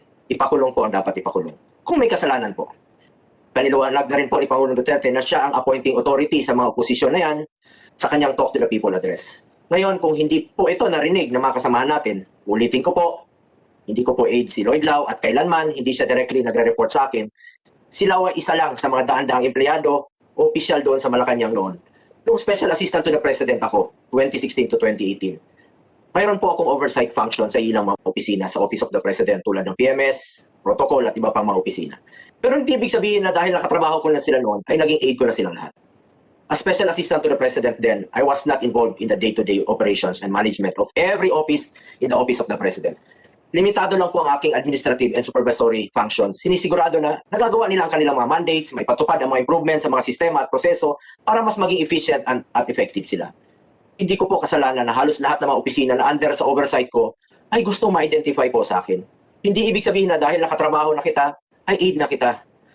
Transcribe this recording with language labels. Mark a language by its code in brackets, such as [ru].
[tl] Ipakulong po ang dapat ipakulong. Kung may kasalanan po. Paniliwanag na rin po ni Pangulong Duterte na siya ang appointing authority sa mga oposisyon na yan sa kanyang Talk to the People address. Ngayon, kung hindi po ito narinig ng mga kasamahan natin, ulitin ko po, hindi ko po aid si Lloyd Lau at kailanman hindi siya directly nagre-report sa akin. Si Lau ay isa lang sa mga daan-daang empleyado o opisyal doon sa Malacanang noon. Noong Special Assistant to the President ako, 2016 to 2018. Mayroon po akong oversight function sa ilang mga opisina sa Office of the President tulad ng PMS, protocol at iba pang mga opisina. Pero hindi ibig sabihin na dahil nakatrabaho ko na sila noon, ay naging aid ko na silang lahat. [en] As Special Assistant to the President then, I was not involved in the day-to-day operations and management of every office in the Office of the President. [tl] Limitado lang po ang aking [en] administrative and supervisory functions. [tl] Sinisigurado na nagagawa nila ang kanilang mga mandates, may patupad ang mga improvements sa mga sistema at proseso para mas maging efficient at effective sila. Hindi ko po kasalanan na halos lahat ng mga opisina na under sa oversight ko ay gustong ma-identify po sa akin. Hindi ibig sabihin na dahil nakatrabaho na kita, ay aid na kita.